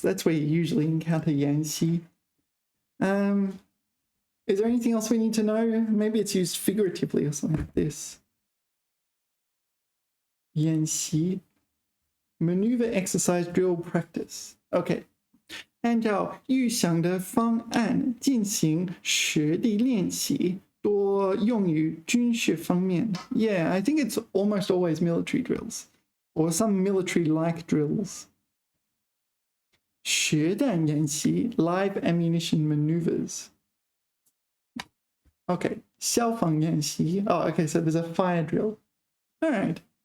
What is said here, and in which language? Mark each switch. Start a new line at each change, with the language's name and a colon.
English: That's where you usually encounter Yangtze. Is there anything else we need to know? Maybe it's used figuratively or something like this. Yangtze. Maneuver exercise drill practice. Okay.
Chinese: 按照预想的方案进行实地练习，多用于军事方面.
English: Yeah, I think it's almost always military drills or some military-like drills.
Chinese: 实弹演习
English: live ammunition maneuvers. Okay, 消防演习.Oh, okay, so there's a fire drill. All right.